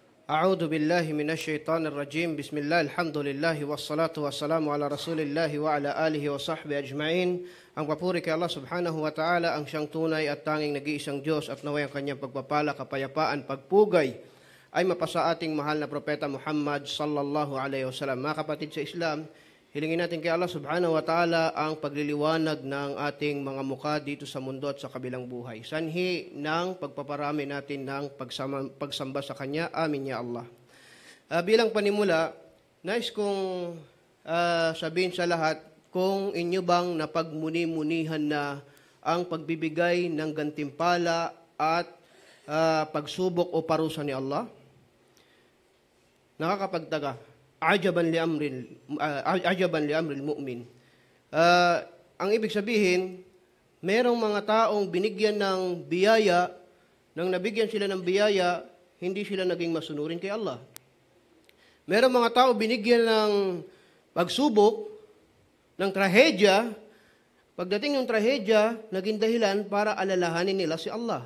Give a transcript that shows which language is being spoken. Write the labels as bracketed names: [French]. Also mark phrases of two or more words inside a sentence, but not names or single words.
[Arabic] أعوذ بالله من الشيطان الرجيم بسم الله الحمد لله والصلاة والسلام على رسول الله وعلى آله وصحبه أجمعين. [Filipino] Ang papuri kay Allah [Arabic] سبحانه وتعالى, [Filipino] ang siyang tunay at tanging nag-iisang Diyos, at naway ang kanyang pagpapala, kapayapaan, pagpugay ay mapasa ating mahal na propeta Muhammad [Arabic] صلى الله عليه وسلم. [Filipino] Mga kapatid sa Islam, hilingin natin kay Allah [Arabic] سبحانه وتعالى [Filipino] ang pagliliwanag ng ating mga mukha dito sa mundo at sa kabilang buhay. Sanhi ng pagpaparami natin ng pagsamba sa Kanya. Amin [Arabic] يا الله. [Filipino] Bilang panimula, nais kong sabihin sa lahat, kung inyo bang napagmuni-munihan na ang pagbibigay ng gantimpala at pagsubok o parusa ni Allah? [Arabic] Nakakapagtaga. عجبا لأمر المؤمن. [Filipino] Ang ibig sabihin, merong mga taong binigyan ng biyaya, nang nabigyan sila ng biyaya, hindi sila naging masunurin kay Allah. Merong mga tao binigyan ng pagsubok, ng trahedya, pagdating ng trahedya, naging dahilan para alalahanin nila si Allah.